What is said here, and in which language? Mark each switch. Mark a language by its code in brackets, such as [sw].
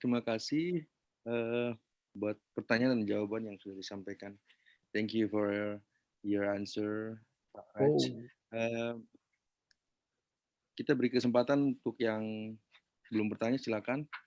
[id] Terima kasih buat pertanyaan dan jawaban yang sudah disampaikan. [en] Thank you for your answer, Pak Raj. [id] Kita beri kesempatan untuk yang belum bertanya, silakan.